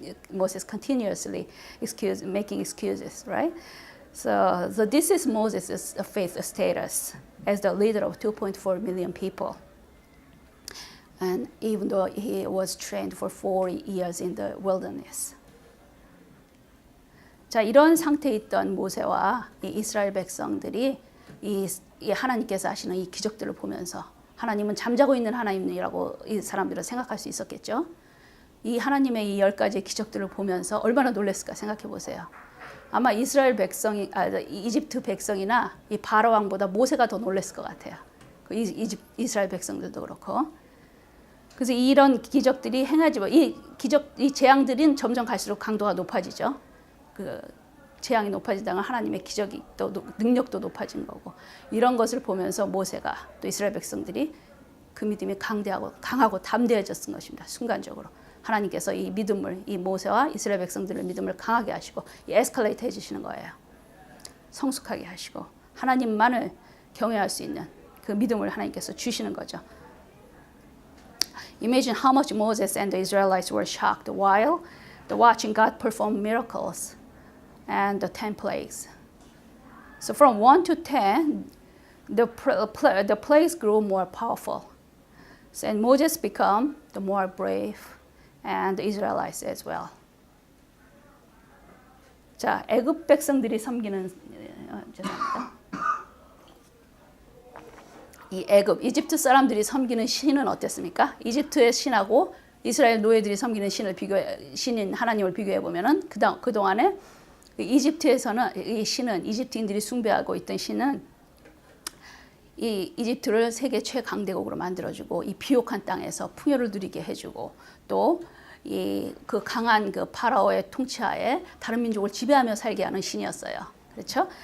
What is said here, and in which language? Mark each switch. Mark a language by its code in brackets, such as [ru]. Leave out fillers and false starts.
[en] Moses continuously making excuses, right? So this is Moses' faith status as the leader of 2.4 million people. And even though he was trained for 40 years in the wilderness. [ko] 자, 이런 상태에 있던 모세와 이 이스라엘 백성들이 이 하나님께서 하시는 이 기적들을 보면서 하나님은 잠자고 있는 하나님이라고 이 사람들은 생각할 수 있었겠죠. 이 하나님의 이 10가지 기적들을 보면서 얼마나 놀랐을까 생각해 보세요. 아마 이집트 백성이나 이 바로 왕보다 모세가 더 놀랐을 것 같아요. 이스라엘 백성들도 그렇고. 그래서 이런 기적들이 행하지만 이 재앙들은 점점 갈수록 강도가 높아지죠. 재앙이 높아지다가 하나님의 기적이 또 능력도 높아진 거고, 이런 것을 보면서 모세가 또 이스라엘 백성들이 그 믿음이 강하고 담대해졌던 것입니다. 순간적으로 하나님께서 이 믿음을, 이 모세와 이스라엘 백성들의 믿음을 강하게 하시고 에스컬레이트 해주시는 거예요. 성숙하게 하시고 하나님만을 경외할 수 있는 그 믿음을 하나님께서 주시는 거죠. [en] Imagine how much Moses and the Israelites were shocked while watching God perform miracles and the 10 plagues. So from 1 to 10, the plagues grew more powerful. So, and Moses became the more brave, and the Israelites as well. [ko] 자, 애굽 백성들이 섬기는 죄송합니다. 이집트 사람들이 섬기는 신은 어땠습니까? 이집트의 신하고 이스라엘 노예들이 섬기는 신인 하나님을 비교해 보면은 그 동안에 이집트에서는 이 신은 이집트인들이 숭배하고 있던 신은 이 이집트를 세계 최강대국으로 만들어주고 이 비옥한 땅에서 풍요를 누리게 해주고 또 그 강한 그 파라오의 통치하에 다른 민족을 지배하며 살게 하는 신이었어요. 그렇죠?